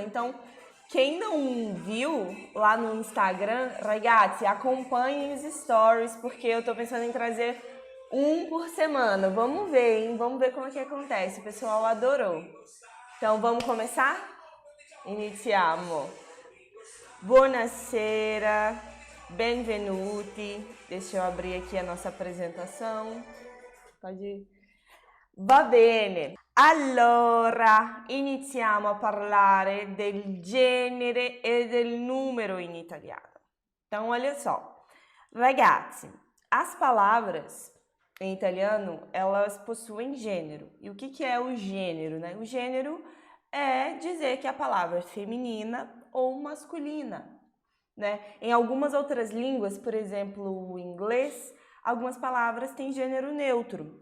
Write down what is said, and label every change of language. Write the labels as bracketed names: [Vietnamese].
[Portuguese] Então, quem não viu lá no Instagram, ragazzi, acompanhem os stories, porque eu tô pensando em trazer um por semana. Vamos ver, hein? Vamos ver como é que acontece. O pessoal adorou. Então, vamos começar? [Italian] Iniziamo. Buonasera, benvenuti. [Portuguese] Deixa eu abrir aqui a nossa apresentação. Pode ir. [Italian] Va bene. Allora, iniziamo a parlare del genere e del numero in italiano. [Portuguese] Então, olha só. Ragazzi, as palavras em italiano, elas possuem gênero. E o que é o gênero, né? O gênero é dizer que a palavra é feminina ou masculina, né? Em algumas outras línguas, por exemplo, o inglês, algumas palavras têm gênero neutro.